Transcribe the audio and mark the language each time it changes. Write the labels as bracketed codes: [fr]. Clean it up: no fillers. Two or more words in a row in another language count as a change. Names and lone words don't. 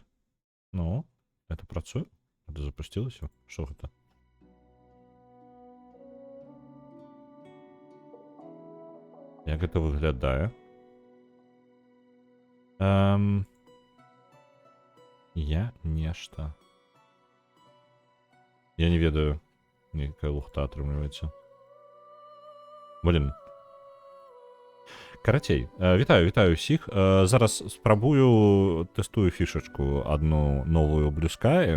[uk] Ну, это працює? Це запустилося? Що це? Як це виглядає? [be] Я нешта. Я не ведаю. Якая лухта атрымліваецца. Блін. Карацей, вітаю усіх. Зараз спрабую, тестую фішачку одну новую Blue Sky.